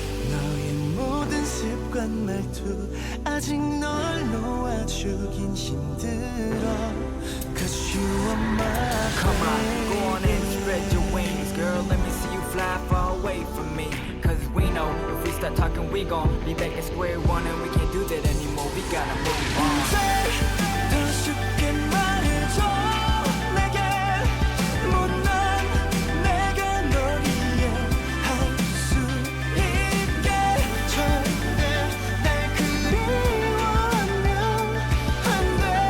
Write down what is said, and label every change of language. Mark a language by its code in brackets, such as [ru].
[ko] 너의 모든 습관 말투 아직 널 놓아주긴 힘들어. [en] Cause you are my Come on, go baby. on and spread your wings, girl. Let me see you fly far away from me. Cause we know if we start talking, we gon' be back at square one, and we can't do that anymore. We gotta move on. [ko] 더 쉽게 말해줘. 내게 못난 내가 널 이해할 수 있게. 절대 날 그리워하면 안 돼.